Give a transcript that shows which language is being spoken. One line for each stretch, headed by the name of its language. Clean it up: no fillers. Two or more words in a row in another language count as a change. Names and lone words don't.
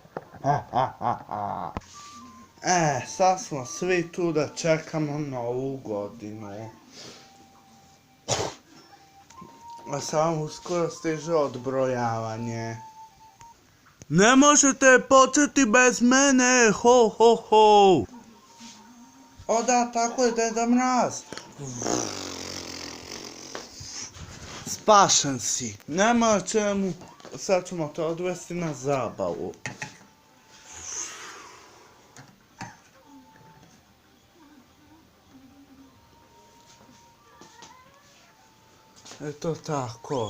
Serbian: Sad smo svi tu da čekamo novu godinu. A sad uskoro stiže odbrojavanje. Ne možete početi bez mene, ho ho ho! O da, tako je Deda Mraz. Spašen si. Nema čemu. Sad ćemo te odvesti na zabavu. Eto tako.